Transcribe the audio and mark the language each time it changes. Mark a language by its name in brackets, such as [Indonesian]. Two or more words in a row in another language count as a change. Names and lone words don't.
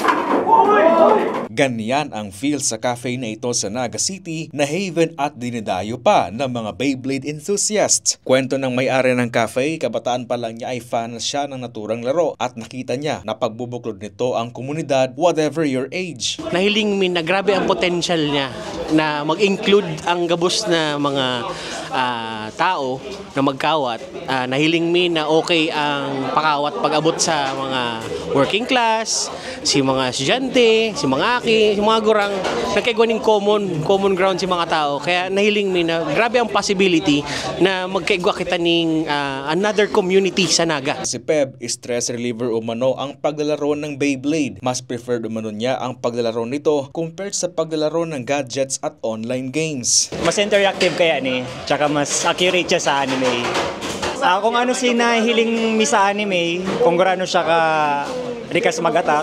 [Filipino] Ganyan ang feel sa cafe na ito sa Naga City na haven at dinidayo pa ng mga Beyblade enthusiasts. Kwento ng may-ari ng cafe, kabataan pa lang niya ay fan siya ng naturang laro at nakita niya na pagbubuklod nito ang komunidad [English] whatever your age. [Bikol] Nahiling min na grabe ang potential niya na mag-include ang gabos na mga tao na magkawat. Nahiling min na okay ang pakawat pag-abot sa mga [English] working class, [Bikol] si mga estudyante, si mga aki, si mga gurang, nagkaigwaning [English] common ground [Bikol] si mga tao. Kaya nahiling min na grabe ang possibility na magkaigwa kita ning [English] another community [Bikol] sa Naga. Si Peb, [English] stress reliever [Filipino] umano ang paglalaro ng Beyblade. Mas preferred umano niya ang paglalaro nito compared sa paglalaro ng gadgets at online games. [Bikol] Mas interactive kaya ni, tsaka mas accurate siya sa anime. Kung ano si nahiling mi sa anime, kung gaano siya ka likas mag-attack.